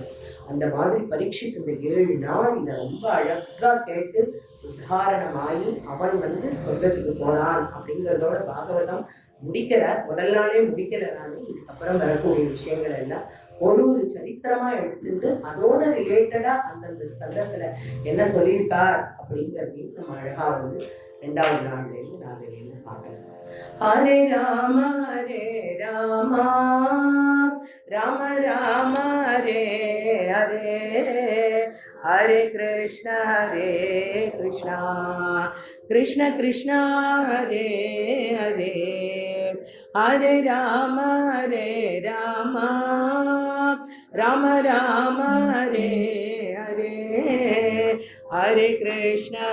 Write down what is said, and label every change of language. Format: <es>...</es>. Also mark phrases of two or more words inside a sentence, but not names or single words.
<ta>அந்த மாதிரி பரீட்சித்து இந்த 7 நாள் இதை ரொம்ப அழகா கேட்டு உதாரணமாயி அவன் வந்து சொர்க்கத்துக்கு போனான் அப்படிங்கிறதோட பாகவதம் முடிக்கிறார். முதல் நாளே முடிக்கிறாரு. இதுக்கப்புறம் வரக்கூடிய விஷயங்கள் எல்லாம் ஒரு ஒரு சரித்திரமா எடுத்துட்டு அதோட ரிலேட்டடா அந்தந்த ஸ்கந்தத்துல என்ன சொல்லியிருக்கார் அப்படிங்கிறதையும் நம்ம அழகா வந்து 2வது நாள்ல இருந்து 4ல இருந்து பார்க்கலாம். ஹரே ராம ராம ராம ஹரே ஹரே ஹரே கிருஷ்ண கிருஷ்ண கிருஷ்ண ஹரே ஹரே ஹரே ராம ராம ராம ஹரே ஹரே ஹரே கிருஷ்ண</ta>